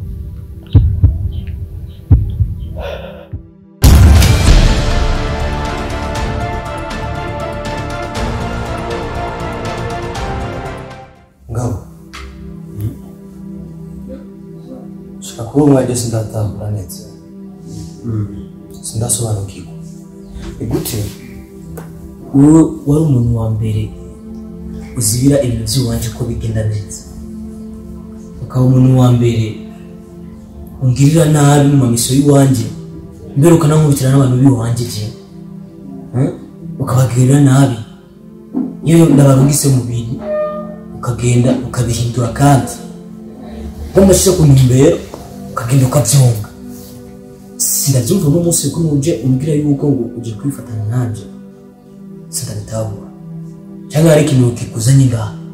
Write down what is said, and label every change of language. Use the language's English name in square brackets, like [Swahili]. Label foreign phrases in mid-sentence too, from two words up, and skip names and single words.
[Rundi] ngabo shaka umwaje sindatambura neza sindasobanukirwa igute wari umuntu wa mbere uzibira ibintu by'iwanje ko bigenda neza ukaba umuntu wa mbere ungirira nabi mu mamiso y'iwanje mbere ukanankubitira n'abantu b'iwanje je ukabagirira nabi iyo ndabarungise mu bintu ukagenda ukabihindura kandi nkomashije ku ntumbero ukagenda ukabyonga sinabyumva n'umunsi ko nuje umbwira yuko ngo uje kwifatanya nanje sindabitabura cyangwa ari ikintu kikuzanye ngaha